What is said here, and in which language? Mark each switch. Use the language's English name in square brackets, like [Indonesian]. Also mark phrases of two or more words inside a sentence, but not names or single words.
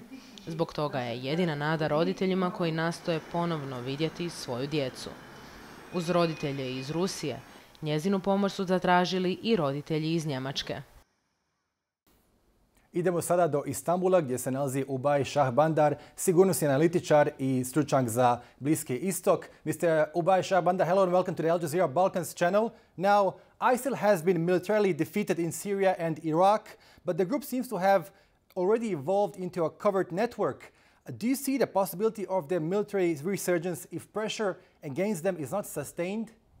[Bosnian] Zbog toga je jedina nada roditeljima koji nastoje ponovno vidjeti svoju djecu. Uz roditelje iz Rusije, njezinu pomoć su zatražili i roditelji iz Njemačke. Idemo sada do Istanbula gdje se nalazi Oubai Shahbandar, sigurnosni analitičar i stručnjak za Bliski istok. [English] Mr. Oubai Shahbandar, hello and welcome to the Al Jazeera Balkans channel. Now, ISIL has been militarily defeated in Syria and Iraq, but the group seems to have already evolved into a covert network. Do you see the possibility of their military resurgence if pressure against them is not sustained?